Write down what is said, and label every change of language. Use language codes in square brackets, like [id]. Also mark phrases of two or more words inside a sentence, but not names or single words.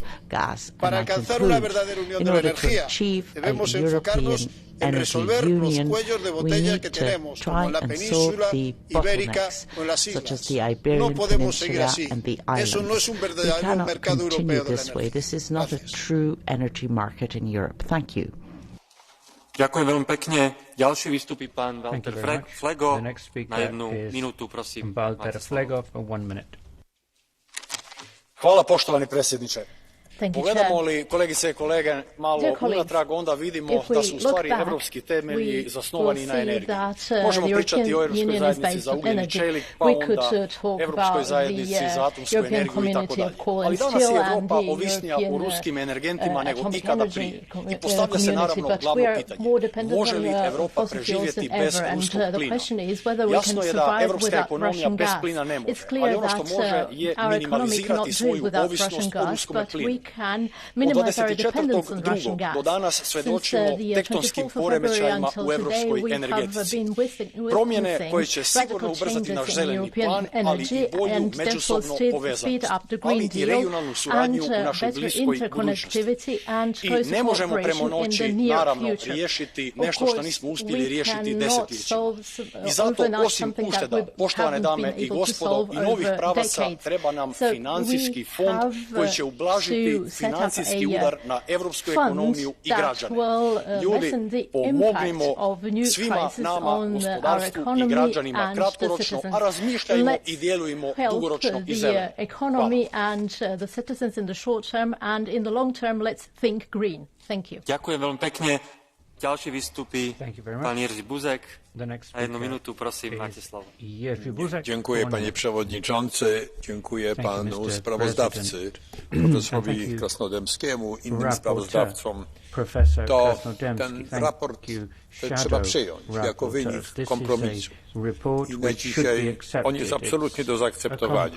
[es] Para alcanzar una verdadera unión de la energía, debemos enfocarnos en resolver los cuellos de botella que tenemos, como en la península ibérica o en las islas. No podemos seguir así. Eso no es un verdadero mercado europeo de la energía. [sk] Ďakujem veľmi pekne. Ďalší vystupí pán Walter Flego na 1 minútu, prosím. [hr] Hvala, poštovani predsjedniče. Pogledamo li, kolegice i kolege, malo unatrag, onda vidimo da su u stvari evropski temelji zasnovani na energiji. Možemo pričati o Europskoj zajednici za ugljen i čelik, pa onda Europskoj zajednici za atomsku energiju i tako dalje. Ali danas je Europa ovisnija o ruskim energentima nego ikada prije. I postavlja se naravno glavno pitanje. Može li Europa preživjeti bez ruskog plina? Jasno je da evropska ekonomija bez plina ne može, ali ono što može je minimalizirati svoju ovisnost o ruskom plinu. Od 24.2. do danas svedočimo tektonskim poremećajima u evropskoj energetici. Promjene koje će sigurno ubrzati naš zeleni plan, ali i bolju međusobnu povezanost, ali i regionalnu suradnju u našoj bliskoj budućnosti. I ne možemo prema noći, naravno, riješiti nešto što nismo uspjeli riješiti desetljećima. I zato, osim ušteda, poštovane dame i gospodo, i novih pravaca, treba nam financijski fond koji će ublažiti financijski udar na evropsku ekonomiju i građane. Ljudi, pomognimo svima nama, gospodarstvu i građanima kratkoročno, a razmišljajmo i djelujmo dugoročno i zeleno. [sk] Ďakujem veľmi pekne. Ďalší vystupí pán Jerzy Buzek. Na 1 minútu, prosím, máte slovo. [pl] Dziękuję, panie przewodniczący. Dziękuję panu sprawozdawcy, profesorowi Krasnodębskiemu, innym sprawozdawcom. To ten raport trzeba przyjąć jako wynik kompromisu. I na dzisiaj on jest absolutnie do zaakceptowania.